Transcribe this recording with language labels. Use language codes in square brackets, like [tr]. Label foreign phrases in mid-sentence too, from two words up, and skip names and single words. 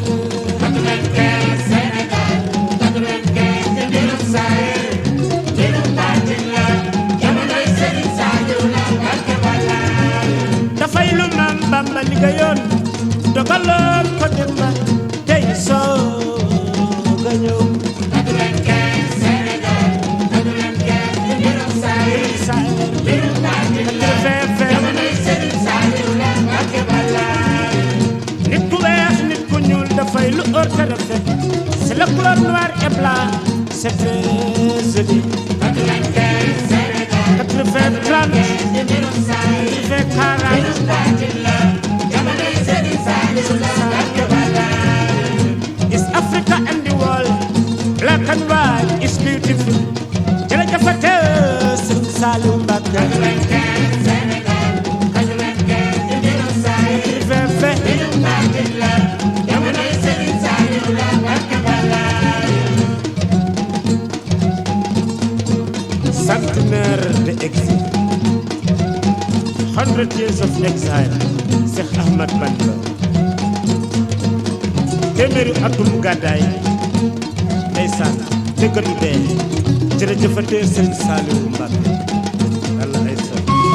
[wo] dafay lu Maam Bamba liggéeyoon dogaloon ko demba tey soog a ñëw nit ku weex nit ku ñuul dafay lu ër te rafet [fr] c'est le couleur noir et blanc c'est très joli [en] 80 30 40 East Africa and the world black and white is beautiful jërëjëf Serigne Saliou Mbacké [fr] centenaire de exil [en] 100 years of exile Cheikh Ahmad Bamba [wo] téeméeri atum gàddaay ndeysaan dëggatu dee jërëjëf Serigne Saliou Mbacké Allah ay sa